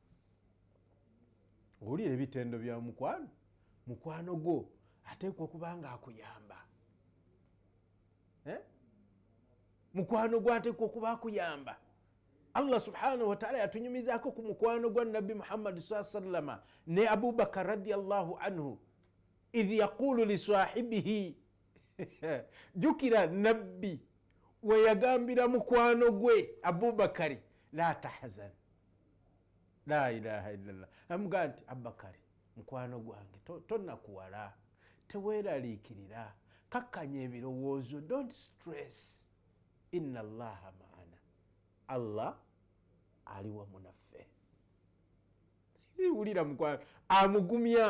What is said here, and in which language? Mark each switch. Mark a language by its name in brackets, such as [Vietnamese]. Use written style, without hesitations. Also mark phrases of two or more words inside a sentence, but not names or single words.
[Ganda] Owulira ebitendo bya mukwano? Mukwano gwo ateekwa okuba nga akuyamba. Mukwano gwo ateekwa okuba akuyamba. Allah [Arabic] سبحانه وتعالى [Ganda] yatunyumizaako ku mukwano gwa Nabbi Muhammad [Arabic] صلى الله عليه وسلم [Ganda] ne Abu Bakar [Arabic] رضي الله عنه إذ يقول لصاحبه. [Ganda] Jukira Nabbi we yagambira mukwano gwe Abubakari, [Arabic] لا تحزن، لا إله إلا الله. [Ganda] Amugamba nti Abubakari, mukwano gwange tonnakuwala, teweeraliikirira, kakkanya ebirowoozo, [English] don't stress, [Arabic] إن الله معنا, [Ganda] Allah ali wamu naffe. Wulira mukwano amugumya.